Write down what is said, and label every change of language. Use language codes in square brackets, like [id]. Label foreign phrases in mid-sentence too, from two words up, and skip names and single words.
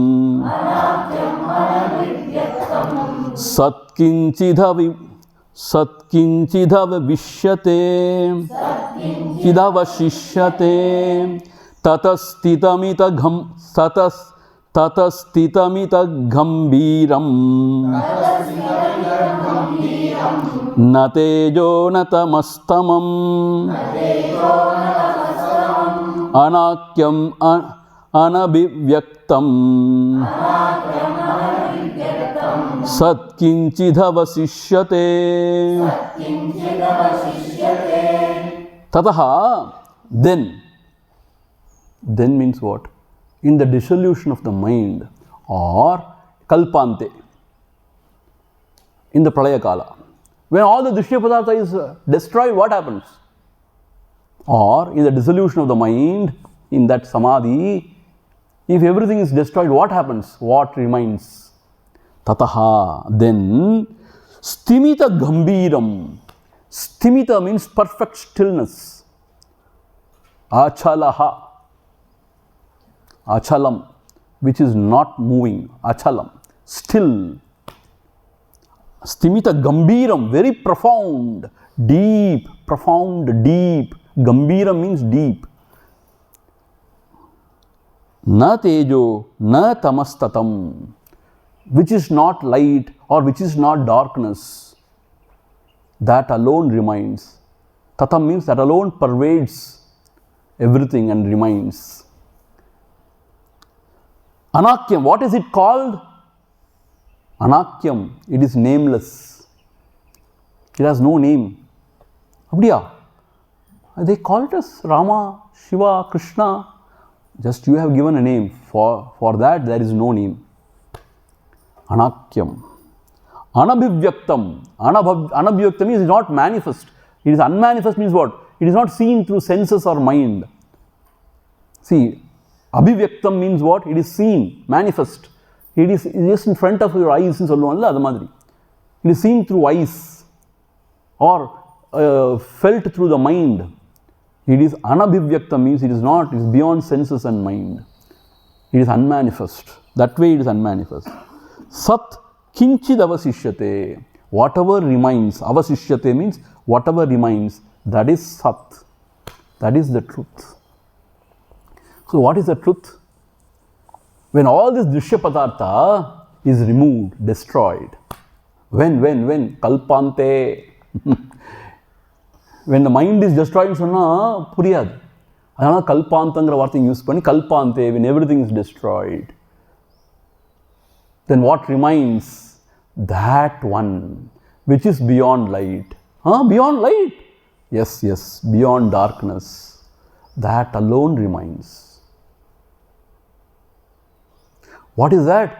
[sa] सत्किञ्चिदवशिष्यते ततः स्तिमितगम्भीरं न तेजो न तमस्ततम् अनाख्यम् अनभिव्यक्तम् सत्किञ्चिदवशिष्यते. Tataha, [en] then means what? In the dissolution of the mind, or kalpante, in the [sa] pralaya kala, [en] when all the [sa] drishya padartha [en] is destroyed, what happens? Or in the dissolution of the mind, in that samadhi, if everything is destroyed, what happens? What remains? Tataha, then [sa] sthimita gambiram. [en] Sthimita means perfect stillness. [sa] Achalaha, achalam, [en] which is not moving. Achalam, still. [sa] Sthimita gambiram, [en] very profound, deep, profound, deep. Gambiram means deep. [sa] Na tejo, na tamastatam, [en] which is not light or which is not darkness. That alone remains. Tatam means that alone pervades everything and remains. Anakyam, what is it called? Anakyam, it is nameless. It has no name. Abdiya. They call it as Rama, Shiva, Krishna. Just you have given a name. For that there is no name. [sa] Anakyam. Anabhivyaktam. [en] Anabhivyaktam is not manifest. It is unmanifest means what? It is not seen through senses or mind. See, abhivyaktam means what? It is seen, manifest. It is just in front of your eyes. It is seen through eyes or felt through the mind. It is anabhivyakta means it is not, it is beyond senses and mind. It is unmanifest. That way it is unmanifest. [sa] Sat kinchid avasishyate. [en] Whatever remains, avasishyate means whatever remains, that is sat. That is the truth. So what is the truth? When all this [sa] drishya padartha [en] is removed, destroyed, when? Kalpante. When the mind is destroyed, [ta] சொன்னா புரியுதா. அதனால கல்பாந்தங்கற வார்த்தை use பண்ணி கல்பாந்தே, [en] when everything is destroyed. Then what remains? That one which is beyond light. Beyond light? Yes, beyond darkness. That alone remains. What is that?